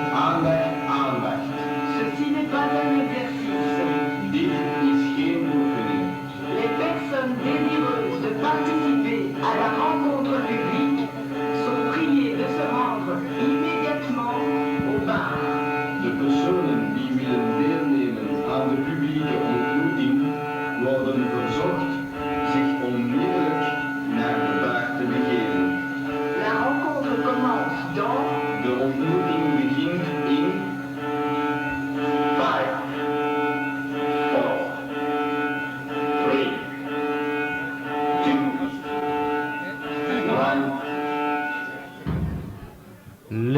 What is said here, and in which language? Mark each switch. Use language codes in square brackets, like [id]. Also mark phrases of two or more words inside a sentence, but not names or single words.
[fr] Ceci n'est pas un exercice. Les personnes désireuses de participer à la rencontre publique sont priées de se rendre immédiatement au bar. [nl] De personen die willen deelnemen aan de publieke ontmoeting worden verzocht zich onmiddellijk naar de bar te begeven. [fr] La rencontre commence dans [nl] De ontmoeting begint in 5, 4, 3, 2, 1.